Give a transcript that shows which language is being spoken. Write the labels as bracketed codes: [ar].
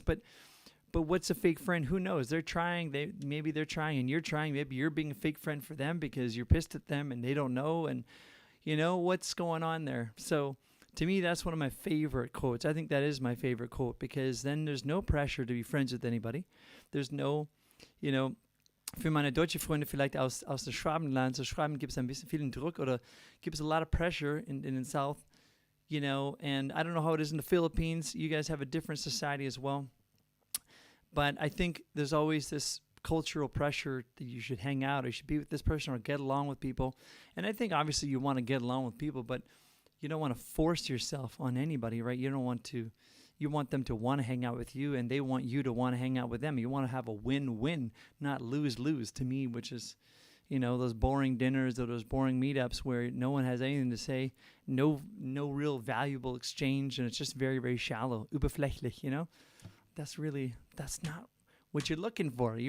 [en] But what's a fake friend? Who knows? They're trying. Maybe they're trying and you're trying. Maybe you're being a fake friend for them because you're pissed at them and they don't know. And what's going on there. So to me, that's one of my favorite quotes. I think that is my favorite quote because then there's no pressure to be friends with anybody. There's no, [de] für meine deutsche Freunde vielleicht aus dem Schwabenland, so Schwaben gibt es ein bisschen vielen Druck oder gibt es [en] a lot of pressure in the South, and I don't know how it is in the Philippines. You guys have a different society as well. But I think there's always this cultural pressure that you should hang out or you should be with this person or get along with people. And I think obviously you want to get along with people, but you don't want to force yourself on anybody, right? You want them to want to hang out with you and they want you to want to hang out with them. You want to have a win-win, not lose-lose to me, which is, those boring dinners or those boring meetups where no one has anything to say, no real valuable exchange, and it's just very, very shallow, oberflächlich, That's not what you're looking for.